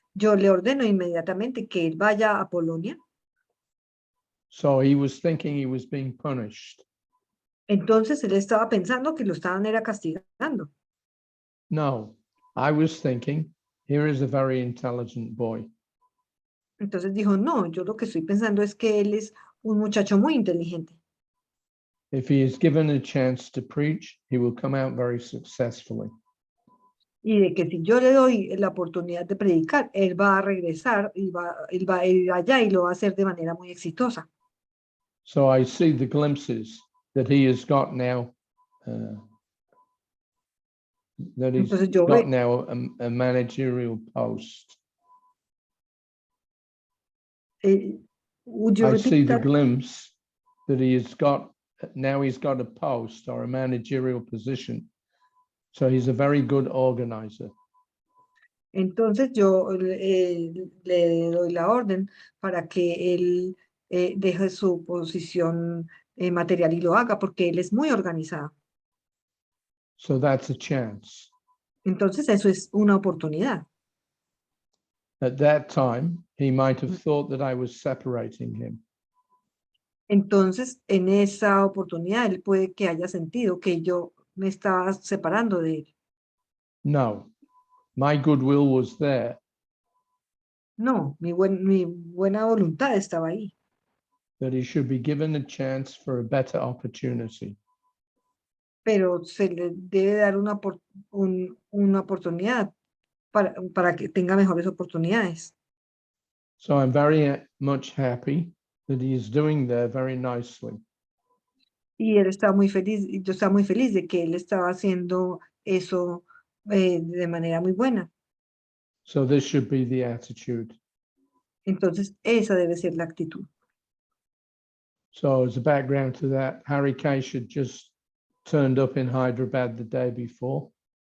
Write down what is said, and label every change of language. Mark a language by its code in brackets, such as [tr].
[es] Yo le ordeno inmediatamente que él vaya a Polonia. [en] So he was thinking he was being punished. [es] Entonces él estaba pensando que lo estaban era castigando. [en] No, I was thinking, here is a very intelligent boy. [es] Entonces dijo, no, yo lo que estoy pensando es que él es un muchacho muy inteligente. [en] If he is given a chance to preach, he will come out very successfully. [es] Y de que si yo le doy la oportunidad de predicar, él va a regresar y él va a ir allá y lo va a hacer de manera muy exitosa. [en] So I see the glimpses that he has got now, that he's [es] Entonces yo [en] got [es] veo, [en] now a managerial post. would you I repeat see the that? glimpse that he has got, now he's got a post or a managerial position. So he's a very good organizer. [es] Entonces yo le doy la orden para que él deje su posición material y lo haga porque él es muy organizado. [en] So that's a chance. [es] Entonces eso es una oportunidad. [en] At that time, he might have thought that I was separating him. [es] Entonces en esa oportunidad él puede que haya sentido que yo me estaba separando de él. [en] No, my goodwill was there. [es] No, mi buena voluntad estaba ahí. [en] That he should be given a chance for a better opportunity. [es] Pero se le debe dar una oportunidad para que tenga mejores oportunidades. [en] So I'm very much happy that he is doing there very nicely. [es] Y él estaba muy feliz, y yo estaba muy feliz de que él estaba haciendo eso de manera muy buena. [en] So this should be the attitude. [es] Entonces, esa debe ser la actitud. [en] So as a background to that, Harikesh had just turned up in Hyderabad the day before.